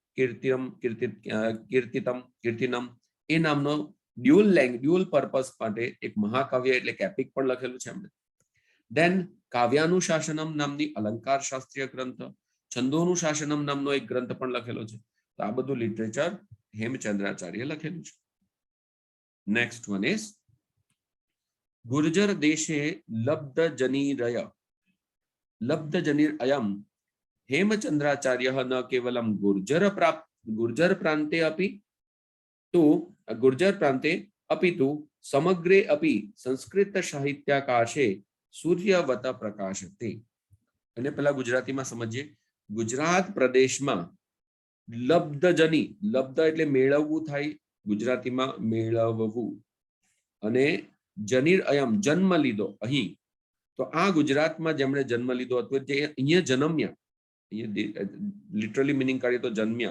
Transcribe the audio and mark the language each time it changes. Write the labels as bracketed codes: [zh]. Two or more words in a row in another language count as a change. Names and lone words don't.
[gu] કીર્તિનમ એ નામનો [en] dual purpose [gu] માટે એક મહાકાવ્ય એટલે કે એપિક પણ લખેલું છે એમણે દેન કાવ્યાનુશાસનમ નામની અલંકાર શાસ્ત્રીય ગ્રંથ છંદોનુશાસનમ નામનો એક ગ્રંથ પણ લખેલો છે તો આ બધું લિટરેચર હેમચંદ્રાચાર્ય લખેલું છે [en] next one is [sa] गुर्जर देशे लब्ध जनीर अयम हेमचंद्राचार्यः न केवलं गुर्जर प्रान्ते अपि तु समग्रे अपि संस्कृत साहित्याकाशे सूर्यवत प्रकाशते. [gu] અને પેલા ગુજરાતીમાં સમજીએ. ગુજરાત પ્રદેશમાં લબ્ધજની, લબ્ધ એટલે મેળવવું થાય, ગુજરાતીમાં મેળવવું, અને [sa] जनीर अयम [gu] જન્મ લીધો અહીં. તો આ ગુજરાતમાં જેમણે જન્મ લીધો હતો જે અહીંયા જન્મ્યા, [en] literally meaning [gu] કાઢીએ તો જન્મ્યા.